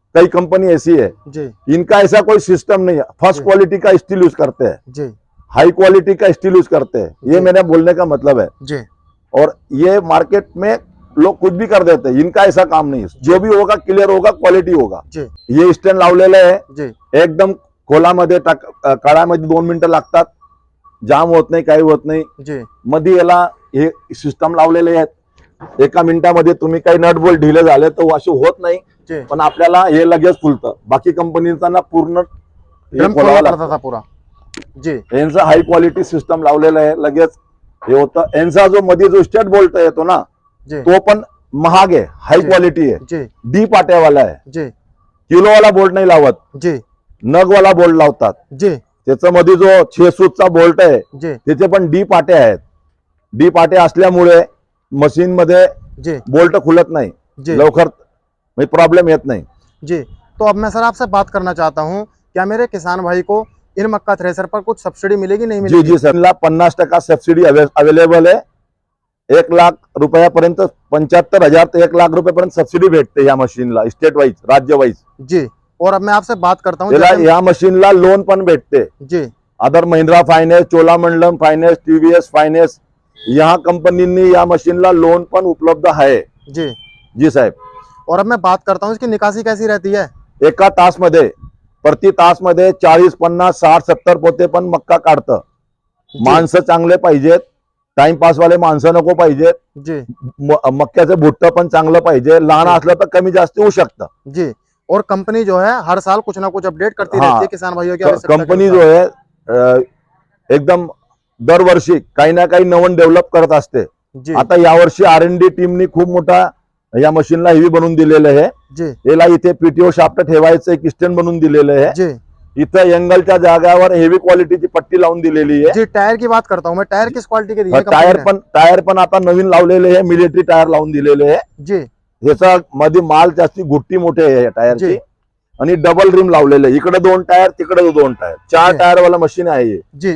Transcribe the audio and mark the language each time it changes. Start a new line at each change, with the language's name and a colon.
Hindi: कई कंपनी ऐसी है, इनका ऐसा कोई सिस्टम नहीं है। फर्स्ट क्वालिटी का स्टील यूज करते हैं, हाई क्वालिटी का स्टील यूज करते हैं। ये मेरा बोलने का मतलब है। और ये मार्केट में लोग कुछ भी कर देते हैं, इनका ऐसा काम नहीं है। जो भी होगा क्लियर होगा, क्वालिटी होगा।
Marathi: ये स्टैंड लावलेलं आहे, एकदम खोलामध्ये काढामध्ये 2 मिनिटं लागतात, जाम होत नाही, काही होत नाही। मध्ये याला हे सिस्टम लावलेले आहेत, 1 मिनिटामध्ये तुम्ही काही नट बोल्ट ढिले झाले तर असे होत नाही, पण आपल्याला हे लगेच फुलतं। बाकी कंपनीचा ना पूर्ण पुरा यांचा हाय क्वालिटी सिस्टम लावलेला आहे, लगेच हे होतं। यांचा जो मध्ये जो स्टेट बोल्ट येतो ना तो पण महाग आहे, हाई क्वालिटी आहे, डी पाट्यावाला आहे। किलो वाला बोल्ट नाही लावत, नग वाला बोल्ट लावतात। त्याच्यामध्ये जो 6 सूतचा बोल्ट आहे त्याचे पण डी पाटे आहेत। डी पाटे असल्यामुळे मशीन मध्ये बोल्ट खुलत नाही, लवकर प्रॉब्लम येत नाही।
Hindi: तो अब मैं सर आपसे बात करना चाहता हूँ, क्या मेरे किसान भाई को इन मक्का थ्रेसर पर कुछ सब्सिडी मिलेगी नहीं मिलेगी? जी सर, 50% सब्सिडी अवेलेबल है।
Marathi: 1 लाख रुपयापर्यंत 75,000 ते 1 लाख रुपयापर्यंत सबसिडी भेटते या मशीनला, स्टेट वाईज, राज्य वाईज।
Hindi: और अब मैं आपसे बात करता हूँ,
Marathi: या मशीनला लोन पण भेटते। Other Mahindra finance, Cholamandalam finance, TVS finance, यहाँ कंपनीनी या मशीनला लोन पण उपलब्ध है। जी साहेब।
Hindi: और अब मैं बात करता हूँ इसकी निकासी कैसी रहती है?
Marathi: एका तास मध्ये, प्रति तास मध्ये 40, 50, 60, 70 पोते पण मक्का काढतं। माणसं चांगले पाहिजेत, टाइमपास वाले माणसं नको पाहिजेत। मक्क्याचं भुट्ट पण चांगलं पाहिजे, लहान असलं तर कमी जास्त होऊ शकतं।
Hindi: और कंपनी जो है हर साल कुछ ना कुछ अपडेट करती रहती है किसान भाइयों की।
Marathi: कंपनी जो है एकदम दरवर्षी काही ना काही नवीन डेव्हलप करत असते। आता यावर्षी R&D टीमनी खूप मोठा या मशीनला हेवी बनवून दिलेलं आहे। याला इथे PTO शाफ्ट ठेवायचं एक स्टँड बनवून दिलेलं आहे। इथं एंगलच्या जागावर हेवी क्वालिटीची पट्टी लावून दिलेली आहे।
Hindi: टायर की बात करता हूँ मैं, टायर किस क्वालिटी के दिए?
Marathi: टायर पण आता नवीन लावलेले आहे, मिलिटरी टायर लावून दिलेले आहे। ह्याचा मध्ये माल जास्ती गुट्टी मोठे आहे या टायरची, आणि डबल रिम लावलेले, इकडे 2 टायर तिकडे 2 टायर, 4 टायर वाला मशीन आहे।